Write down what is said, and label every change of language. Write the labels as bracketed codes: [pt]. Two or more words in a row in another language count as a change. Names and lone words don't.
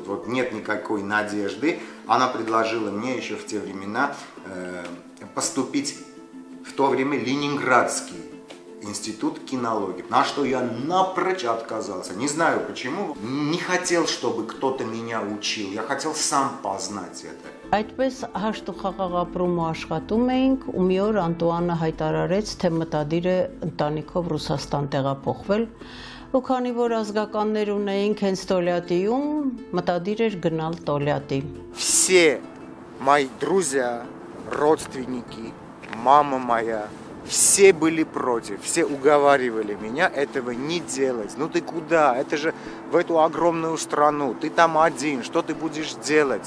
[ru] Вот нет никакой надежды. Она предложила мне еще в те времена поступить в то время Ленинградский институт кинологии, на что я напрочь отказался. Не знаю почему. Не хотел, чтобы кто-то меня учил. Я хотел сам познать это. [hy] Այդպես հաշտ ու խաղաղ ապրում ու աշխատում էինք ու մի օր Անտուանը հայտարարեց, թե մտադիր է ընտանիքով Ռուսաստան տեղափոխվել ու քանի որ ազգականներ ունեինք հենց Տոլյատիում, մտադիր էր գնալ Տոլյատի։ [ru] Все мои друзья, родственники, мама моя, все были против, все уговаривали меня этого не делать. Ну ты куда? Это же в эту огромную страну, ты там один, что ты будешь делать?